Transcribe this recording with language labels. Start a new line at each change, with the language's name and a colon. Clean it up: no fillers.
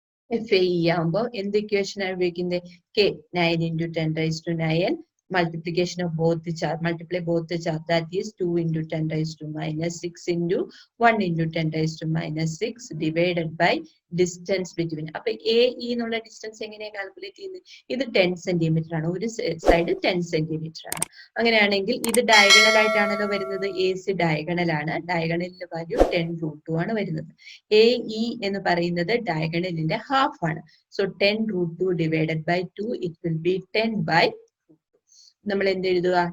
Malayalam: FAE ആകുമ്പോൾ എന്ത് equation ആണ് ഉപയോഗിക്കുന്നത്?
English: K 9 × 10⁻⁹ multiplication of both the charge, multiply both the charge, that is 2 × 10⁻⁻6 × 1 × 10⁻⁻6 divided by distance between.
Malayalam: അപ്പൊ AE എന്നുള്ള distance എങ്ങനെയാണ് കാൽക്കുലേറ്റ് ചെയ്യുന്നത്? ഇത് 10 സെന്റിമീറ്റർ ആണ്, ഒരു സൈഡ് 10 സെന്റിമീറ്റർ ആണ്. അങ്ങനെയാണെങ്കിൽ ഇത് ഡയഗണൽ ആയിട്ടാണല്ലോ വരുന്നത്. AC ഡയഗണൽ ആണ്, ഡയഗണലിന്റെ വാല്യൂ 10√2 ആണ് വരുന്നത്. AE എന്ന് പറയുന്നത് ഡയഗണലിന്റെ ഹാഫ് ആണ്. So 10√2
English: divided by 2, it will be 10/√2.
Malayalam: നമ്മൾ എന്ത് എഴുതുക?